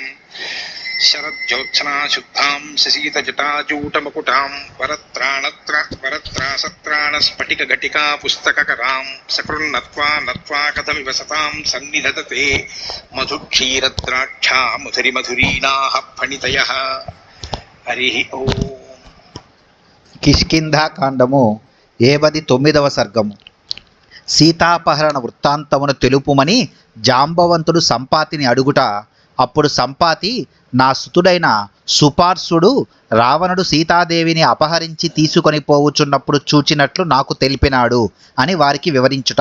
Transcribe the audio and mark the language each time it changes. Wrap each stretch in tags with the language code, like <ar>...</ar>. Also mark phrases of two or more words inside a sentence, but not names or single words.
<sa>शरज्योत्सना शुद्धां शशीतजटाजूटमकुटां वरत्रासत्राणस्फटिकघटिका पुस्तककरां सकृन्नत्वा नत्वा कथमिव सतां सन्निधत्ते मधुक्षीरद्राक्षा मधुरिमधुरीणाः फणितयः। हरिः ओम्।</sa> <te>కిష్కింధాకాండము 79వ సర్గము. సీతాపహరణ వృత్తాంతమును తెలుపుమని జాంబవంతుడు సంపాతిని అడుగుట. అప్పుడు సంపాతి, నా సుతుడైన సుపార్సుడు రావణుడు సీతాదేవిని అపహరించి తీసుకొని పోవుచున్నప్పుడు చూచినట్లు నాకు తెలిపినాడు అని వారికి వివరించుట.</te>